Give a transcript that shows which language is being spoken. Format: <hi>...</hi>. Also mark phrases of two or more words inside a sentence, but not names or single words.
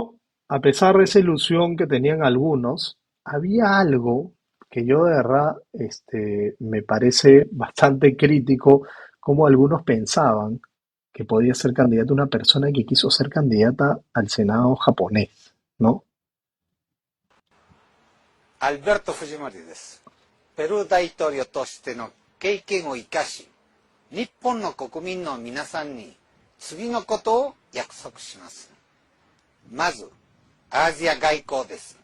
<es>Pero a pesar de esa ilusión que tenían algunos, había algo que yo de verdad me parece bastante crítico, como algunos pensaban que podía ser candidata una persona que quiso ser candidata al Senado japonés, ¿no?</es> <ja>アルベルト・フジモリです。ペルー大統領としての経験を生かし、日本の国民の皆さんに次のことを約束します。まず、アジア外交です。</ja>